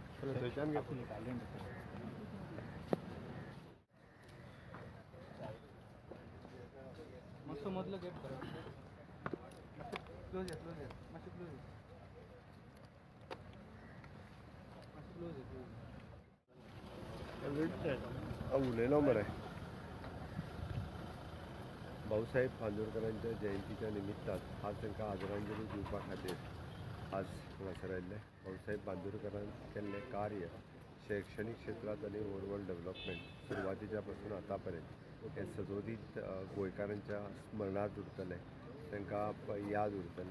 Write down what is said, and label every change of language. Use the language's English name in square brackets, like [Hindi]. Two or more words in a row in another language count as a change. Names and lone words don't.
[Marathi] मस्त मधलं गेट करा. क्लोज आहे, क्लोज आहे, मस्त क्लोज आहे, मस्त क्लोज आहे. उलय नंबर आहे. [Konkani] भाऊसाहेब बांदोडकरांच्या जयंतीच्या निमित्तान आज तांकां आदरांजली दिवपा खातीर आज हांगासर आयिल्ले. भाऊसाहेब बांदोडकरान केल्लें कार्य शैक्षणीक क्षेत्रांत आनी [English] overall development [Konkani] सुरवातीच्या पासून आतां पर्यंत हे सदोदीत गोंयकारांच्या स्मरणांत उरतलें, तांकां याद उरतलें.